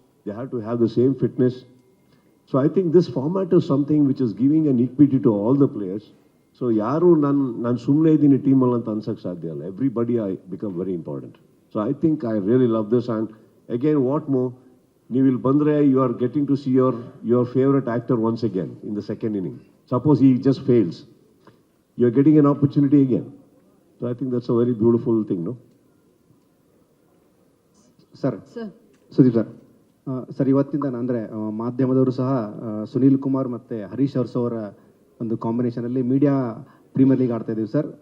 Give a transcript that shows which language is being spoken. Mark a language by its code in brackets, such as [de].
[en] They have to have the same fitness. So I think this format is something which is giving an equity to all the players. [kn] So ಯಾರು ನಾನು ಸುಮ್ಮನೆ ಇದ್ದೀನಿ ಟೀಮಲ್ಲಿ ಅಂತ ಅನ್ಸೋಕ್ಕೆ ಸಾಧ್ಯ ಅಲ್ಲ. [en] Everybody I become very important. So I think I really love this. And again what more, [kn] ನೀವು ಇಲ್ಲಿ ಬಂದರೆ [en] You are getting to see your favorite actor once again in the second inning. Suppose he just fails, you are getting an opportunity again. So I think that's a very beautiful thing, no? Sir, Sir. [kn] Sudeep sir, sir ಇವತ್ತಿಂದ ಅಂದರೆ ಮಾಧ್ಯಮದವರು ಸಹ ಸುನೀಲ್ ಕುಮಾರ್ ಮತ್ತು Harish us ಅವರ ಒಂದು ಕಾಂಬಿನೇಷನಲ್ಲಿ media premier league ಆಡ್ತಾ ಇದ್ದೀವಿ sir.